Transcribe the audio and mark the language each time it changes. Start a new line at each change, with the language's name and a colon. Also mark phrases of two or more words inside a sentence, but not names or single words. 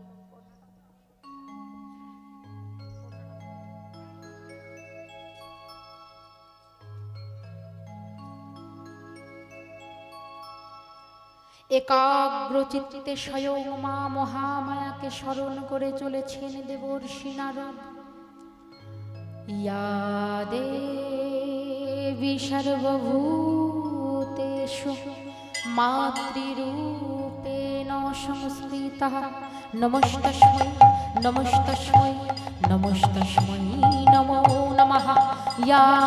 Bangla: একাগ্র চিত্তে স্বয়ং মা মহামায়াকে স্মরণ করে চলেছেন দেবর্ষি নারদ।
Sanskrit: या देवी सर्वभूतेषु मातृरूपेण संस्थिता नमस्तस्मै नमस्तस्मै नमस्तस्मै नमो नमः या